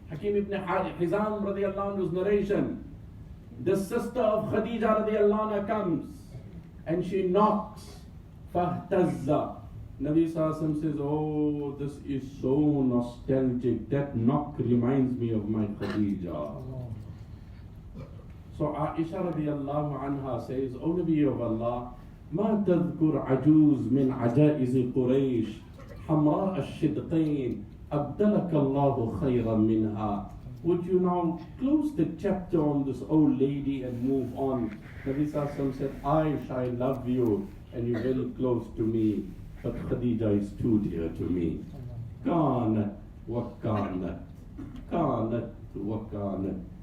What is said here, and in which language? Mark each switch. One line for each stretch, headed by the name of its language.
English: Hakim ibn Hizam radiallahu anhu's narration. The sister of Khadija radiallahu anha comes and she knocks. Fahtazza. Nabi Sallallahu says, oh, this is so nostalgic. That knock reminds me of my Khadija. So Aisha radiallahu anha says, O Nabi of Allah,
Arabic: ما تذكر عجوز من عجائز قريش حمراء الشدقين أبدلك الله خيرا منها.
English: Would you now close the chapter on this old lady and move on? Nabi Sallallahu said, Aisha, I love you and you're very close to me, but Khadija is too dear to me.
Arabic: Kanat wa kanat, kanat wa kanat.